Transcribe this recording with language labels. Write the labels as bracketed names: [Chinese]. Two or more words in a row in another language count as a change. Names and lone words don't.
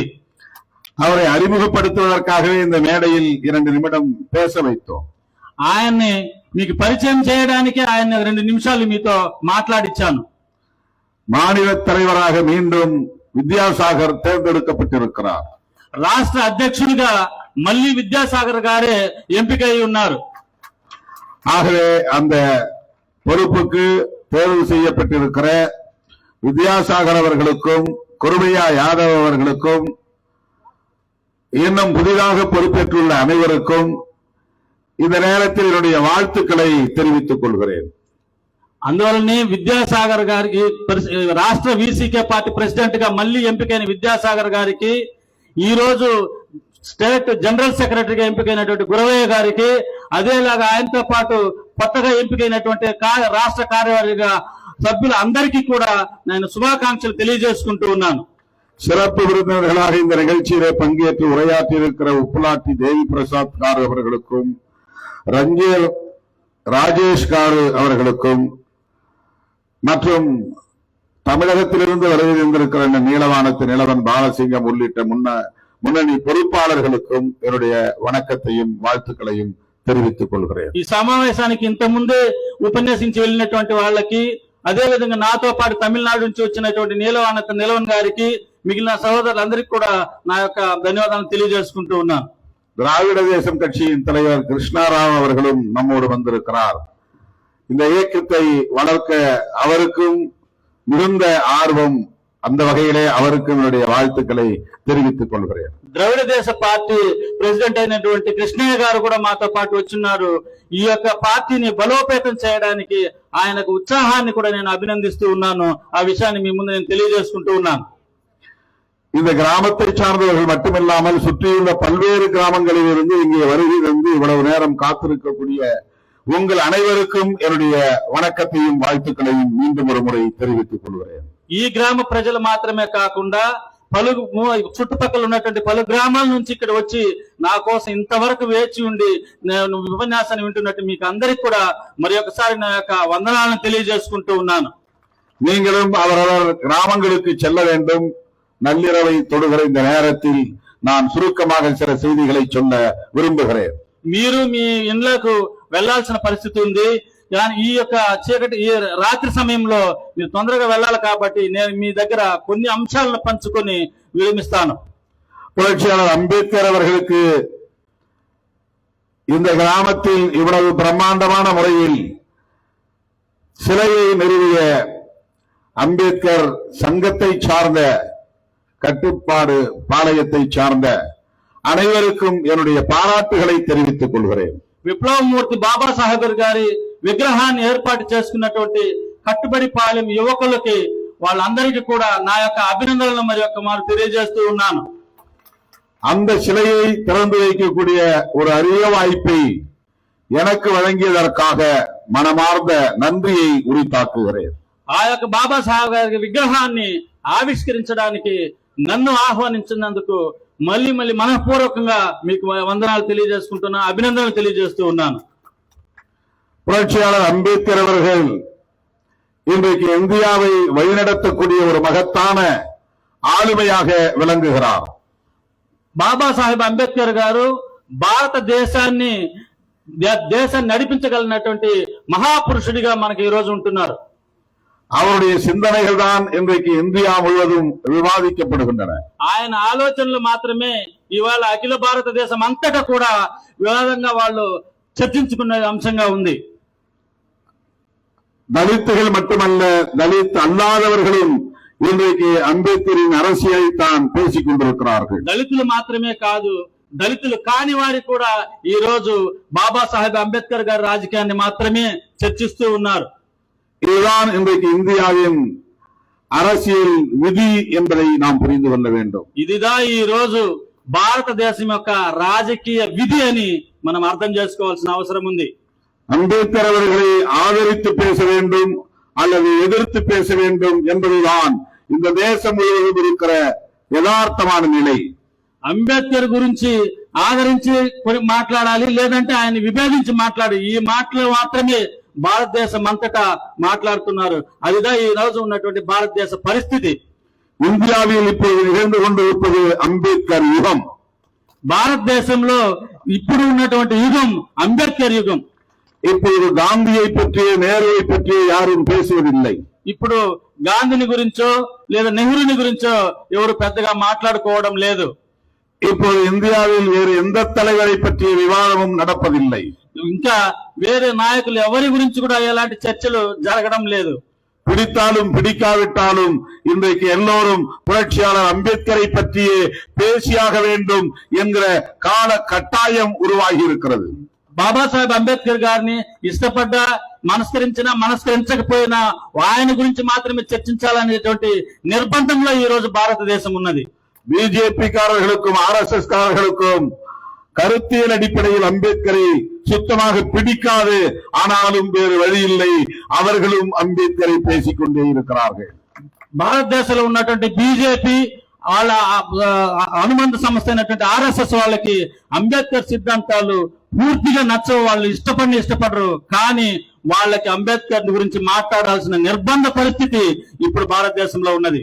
[Tamil] அவரை அறிமுகப்படுத்துவதற்காகவே இந்த மேடையில் 2 நிமிடம் பேச வைத்தோம். [Telugu] ఆయన్ని మీకు పరిచయం చేయడానికి ఆయన 2 నిమిషాలు మీతో మాట్లాడించాను. [Tamil] மாநில தலைவராக மீண்டும் வித்யாசாகர் தேர்ந்தெடுக்கப்பட்டிருக்கிறார். [Telugu] రాష్ట్ర అధ్యక్షుడిగా మళ్ళీ విద్యాసాగర్ గారే ఎంపికై ఉన్నారు. [Tamil] ஆகவே அந்த பொறுப்புக்கு தேர்வு செய்யப்பட்டிருக்கிற வித்யாசாகர் அவர்களுக்கும் குருவையா யாதவ் அவர்களுக்கும் இன்னும் புதிதாக பொறுப்பேற்றுள்ள அனைவருக்கும் இந்த நேரத்தில் என்னுடைய வாழ்த்துக்களை தெரிவித்துக் கொள்கிறேன். [Telugu] అందువల్లనే విద్యాసాగర్ గారికి రాష్ట్ర వీసీకే [English] party president [Telugu] గా మళ్ళీ ఎంపికైన విద్యాసాగర్ గారికి ఈ రోజు [English] state general secretaryga [Telugu] ఎంపికైనటువంటి గురవయ్య గారికి అదేలాగా ఆయనతో పాటు కొత్తగా ఎంపికైనటువంటి రాష్ట్ర కార్యవర్గ సభ్యులందరికీ కూడా నేను శుభాకాంక్షలు తెలియజేసుకుంటూ ఉన్నాను. [Tamil] சிறப்பு விருந்தினர்களாக இந்த நிகழ்ச்சியிலே பங்கேற்று உரையாற்றியிருக்கிற உப்புலாட்டி தேவி பிரசாத் காரு அவர்களுக்கும் ரஞ்சேல் ராஜேஷ் காரு அவர்களுக்கும் மற்றும் தமிழகத்திலிருந்து வருகை தந்திருக்கிற நீலவானத்து நிலவன் பாலசிங்கம் உள்ளிட்ட முன்னணி பொறுப்பாளர்களுக்கும் என்னுடைய வணக்கத்தையும் வாழ்த்துக்களையும் தெரிவித்துக் கொள்கிறேன். [Telugu] ఈ సమావేశానికి ఇంత ముందే ఉపన్యసించి వెళ్ళినటువంటి వాళ్ళకి అదే విధంగా నాతో పాటు తమిళనాడు నుంచి వచ్చినటువంటి నీలవానత నిలవన్ గారికి మిగిలిన సహోదరులందరికీ కూడా నా యొక్క ధన్యవాదాలు తెలియజేసుకుంటూ ఉన్నాను. [Tamil] திராவிட தேசம் கட்சியின் தலைவர் கிருஷ்ணாராவ் அவர்களும் நம்மோடு வந்திருக்கிறார். இந்த இயக்கத்தை வளர்க்க அவருக்கும் மிகுந்த ஆர்வம், அந்த வகையிலே அவருக்கு என்னுடைய வாழ்த்துக்களை தெரிவித்துக் கொள்கிறேன். [Telugu] ద్రవిడ దేశ [English] party president [Telugu] అయినటువంటి కృష్ణయ్య గారు కూడా మాతో పాటు వచ్చున్నారు. ఈ యొక్క పార్టీని బలోపేతం చేయడానికి ఆయనకు ఉత్సాహాన్ని కూడా నేను అభినందిస్తూ ఉన్నాను. ఆ విషయాన్ని మీ ముందు నేను తెలియజేసుకుంటూ ఉన్నాను. [Tamil] இந்த கிராமத்தை சார்ந்தவர்கள் மட்டுமில்லாமல் சுற்றியுள்ள பல்வேறு கிராமங்களில் இருந்து இங்கே வருகை தந்து இவ்வளவு நேரம் காத்திருக்கக்கூடிய உங்கள் அனைவருக்கும் என்னுடைய வணக்கத்தையும் வாழ்த்துக்களையும் மீண்டும் ஒரு முறை தெரிவித்துக் கொள்கிறேன். [Telugu] ఈ గ్రామ ప్రజలు మాత్రమే కాకుండా చుట్టుపక్కల ఉన్నటువంటి పలు గ్రామాల నుంచి ఇక్కడ వచ్చి నా కోసం ఇంతవరకు వేచి ఉండి నేను ఉపన్యాసాన్ని వింటున్నట్టు మీకు అందరికి కూడా మరి ఒకసారి నా యొక్క వందనాలను తెలియజేసుకుంటూ ఉన్నాను. [Tamil] நீங்களும் அவரவர் கிராமங்களுக்கு செல்ல வேண்டும். நள்ளிரவை தொடுகிற இந்த நேரத்தில் நான் சுருக்கமாக சில செய்திகளை சொல்ல விரும்புகிறேன். [Telugu] మీరు మీ ఇళ్లకు వెళ్లాల్సిన పరిస్థితి ఉంది. ఈ యొక్క చీకటి ఈ రాత్రి సమయంలో మీరు తొందరగా వెళ్ళాలి కాబట్టి నేను మీ దగ్గర కొన్ని అంశాలను పంచుకొని విరమిస్తాను. [Tamil] புரட்சியாளர் அம்பேத்கர் அவர்களுக்கு இந்த கிராமத்தில் இவ்வளவு பிரம்மாண்டமான முறையில் சிலையை நிறுவிய அம்பேத்கர் சங்கத்தை சார்ந்த கட்டுப்பாடு பாளையத்தை சார்ந்த அனைவருக்கும் என்னுடைய பாராட்டுகளை தெரிவித்துக் கொள்கிறேன். [Telugu] విప్లవమూర్తి బాబాసాహెబ్ గారి విగ్రహాన్ని ఏర్పాటు చేసుకున్నటువంటి కట్టుబడి పాలెం యువకులకి వాళ్ళందరికీ కూడా నా యొక్క అభినందనలు మరి యొక్క మారు తెలియజేస్తూ ఉన్నాను. [Tamil] அந்த சிலையை திறந்து வைக்கக்கூடிய ஒரு அரிய வாய்ப்பை எனக்கு வழங்கியதற்காக மனமார்ந்த நன்றியை உரித்தாக்குகிறேன். [Telugu] ఆ యొక్క బాబాసాహెబ్ గారి విగ్రహాన్ని ఆవిష్కరించడానికి నన్ను ఆహ్వానించినందుకు మళ్ళీ మనఃపూర్వకంగా మీకు వందనాలు తెలియజేసుకుంటున్నా, అభినందనలు తెలియజేస్తూ ఉన్నాను. [Tamil] புரட்சியாளர் அம்பேத்கர் அவர்கள் இன்றைக்கு இந்தியாவை வழிநடத்தக்கூடிய ஒரு மகத்தான ஆளுமையாக விளங்குகிறார். [Telugu] బాబాసాహెబ్ అంబేద్కర్ గారు భారతదేశాన్ని నడిపించగలిగినటువంటి మహాపురుషుడిగా మనకి ఈ రోజు ఉంటున్నారు. [Tamil] அவருடைய சிந்தனைகள் தான் இன்றைக்கு இந்தியா முழுவதும் விவாதிக்கப்படுகின்றன. [Telugu] ఆయన ఆలోచనలు మాత్రమే ఇవాళ అఖిల భారతదేశం అంతటా కూడా వివాదంగా వాళ్ళు చర్చించుకునే అంశంగా ఉంది. [Tamil] தலித்துகள் மட்டுமல்ல, தலித் அல்லாதவர்களும் இன்றைக்கு அம்பேத்கரின் அரசியலை தான் பேசிக் கொண்டிருக்கிறார்கள். [Telugu] దళితులు మాత్రమే కాదు, దళితులు కాని వారి కూడా ఈ రోజు బాబాసాహెబ్ అంబేద్కర్ గారి రాజకీయాన్ని మాత్రమే చర్చిస్తూ ఉన్నారు. [Tamil] இதுதான் இன்றைக்கு இந்தியாவின் அரசியல் விதி என்பதை நாம் புரிந்து கொள்ள வேண்டும். [Telugu] ఇదిదా ఈ రోజు భారతదేశం యొక్క రాజకీయ విధి అని మనం అర్థం చేసుకోవాల్సిన అవసరం ఉంది. [Tamil] அம்பேத்கர் அவர்களை ஆதரித்து பேச வேண்டும் அல்லது எதிர்த்து பேச வேண்டும் என்பதுதான் இந்த தேசம் முழுவதும் இருக்கிற யதார்த்தமான நிலை. [Telugu] అంబేద్కర్ గురించి ఆదరించి మాట్లాడాలి, లేదంటే ఆయన విభేదించి మాట్లాడి, ఈ మాటలు మాత్రమే భారతదేశం అంతటా మాట్లాడుతున్నారు. అదిదా ఈ రోజు ఉన్నటువంటి భారతదేశ పరిస్థితి. [Tamil] இந்தியாவில் இப்போது நிகழ்ந்து கொண்டிருப்பது அம்பேத்கர் யுகம். [Telugu] భారతదేశంలో ఇప్పుడు ఉన్నటువంటి యుగం అంబేద్కర్ యుగం. [Tamil] இப்போது காந்தியை பற்றிய நேருவை பற்றிய யாரும் பேசுவதில்லை. [Telugu] ఇప్పుడు గాంధీని గురించో లేదా నెహ్రూని గురించో ఎవరు పెద్దగా మాట్లాడుకోవడం లేదు. [Tamil] இப்போது இந்தியாவில் வேறு எந்த தலைவரை பற்றிய விவாதமும் நடப்பதில்லை. [Telugu] ఇంకా వేరే నాయకులు ఎవరి గురించి కూడా ఎలాంటి చర్చలు జరగడం లేదు. [Tamil] பிடித்தாலும் பிடிக்காவிட்டாலும் இன்றைக்கு எல்லோரும் புரட்சியாளர் அம்பேத்கரை பற்றியே பேசியாக வேண்டும் என்கிற கால கட்டாயம் உருவாகி இருக்கிறது. [Telugu] బాబాసాహెబ్ అంబేద్కర్ గారిని ఇష్టపడ్డా, మనస్కరించినా మనస్కరించకపోయినా ఆయన గురించి మాత్రమే చర్చించాలనేటువంటి నిర్బంధంలో ఈ రోజు భారతదేశం ఉన్నది. [Tamil] பிஜேபி காரர்களுக்கும் RSS காரர்களுக்கும் கருத்தியல் அடிப்படையில் அம்பேத்கரை சுத்தமாக பிடிக்காது. ஆனாலும் வேறு வழி இல்லை, அவர்களும் அம்பேத்கரை பேசிக் கொண்டே இருக்கிறார்கள். [Telugu] భారతదేశంలో ఉన్నటువంటి బీజేపీ వాళ్ళ అనుబంధ సంస్థ అయినటువంటి RSS వాళ్ళకి అంబేద్కర్ సిద్ధాంతాలు పూర్తిగా నచ్చవు. వాళ్ళు ఇష్టపడరు. కానీ వాళ్ళకి అంబేద్కర్ గురించి మాట్లాడాల్సిన నిర్బంధ పరిస్థితి ఇప్పుడు భారతదేశంలో ఉన్నది.